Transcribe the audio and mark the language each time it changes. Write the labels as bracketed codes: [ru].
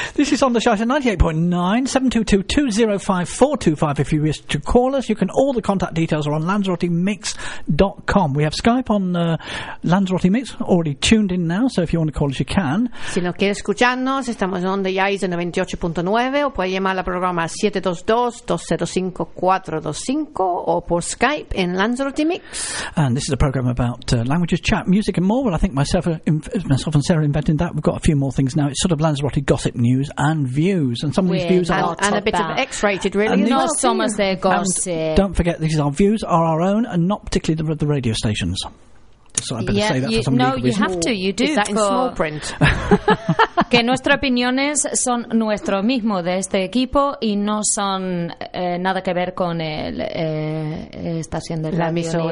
[en] This is on the show. It's 98.9 722 205 425. If you wish to call us, you can. All the contact details are on lanzarotemix.com. We have Skype on Lanzarote Mix already tuned in now, so if you want to call us, you can. [es] Si no quieres escucharnos, estamos en Yaiza 98.9, o puede llamar al programa 722 205 425, o por Skype en Lanzarote Mix. [en] And this is a program about languages, chat, music and more. Well, I think myself and Sarah invented that. We've got a few more things now. It's sort of Lanzarote gossip news and views, and some of these views are and a bit of X-rated, really. No, some of their gossip. Don't forget, these are views are our own, and not particularly the radio stations. So I better say that for some legal reason. No, you have to. You do. Is that in small print? [es] Que nuestras opiniones son nuestro mismo de este equipo y no son nada que ver con el estación de radio,